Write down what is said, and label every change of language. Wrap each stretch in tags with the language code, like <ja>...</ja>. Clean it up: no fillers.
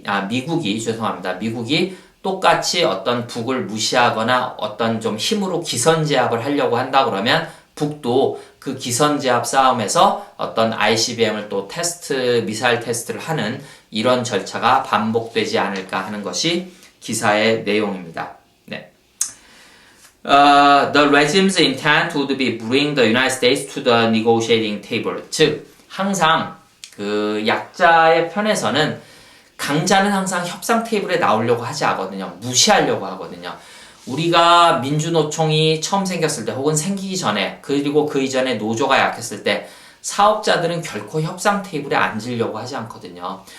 <ko>미국이 똑같이 어떤 북을 무시하거나 어떤 좀 힘으로 기선제압을 하려고 한다 그러면 북도 그 기선제압 싸움에서 어떤 ICBM을 또 미사일 테스트를 하는 이런 절차가 반복되지 않을까 하는 것이 기사의 내용입니다. 네.</ko> <en>The regime's intent would be bring the United States to the negotiating table.</en> <ko>즉, 항상 약자의 편에서는 강자는 항상 협상 테이블에 나오려고 하지 않거든요. 무시하려고 하거든요. 우리가 민주노총이 처음 생겼을 때 혹은 생기기 전에 그리고 그 이전에 노조가 약했을 때 사업자들은 결코 협상 테이블에 앉으려고 하지 않거든요.</ko>